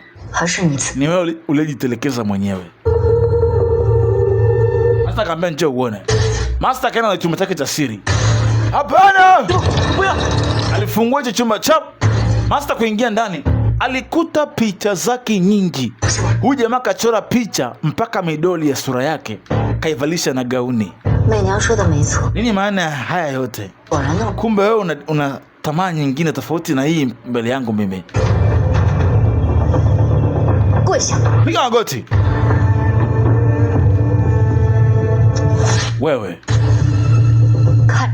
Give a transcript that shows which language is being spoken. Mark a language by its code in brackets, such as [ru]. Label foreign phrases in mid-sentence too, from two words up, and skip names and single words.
[sw] Ni wewe ulejitelekeza mwenyewe. Master kaambia njoo uone. Master kaenda na chumba chake cha siri. Hapana! Alifungua hicho chumba chap. Master kuingia ndani, alikuta picha zake nyingi. Huyu jamaa kachora picha mpaka midoli ya sura yake kaivalisha na gauni. [zh] 媚娘说的没错， [sw] Nini maana ya haya yote? [zh] 果然呢， [sw] Kumbe wewe una tamaa nyingine tofauti na hii mbele yangu mimi. [zh] 跪下！ [sw] Piga magoti. Wewe [zh] 看，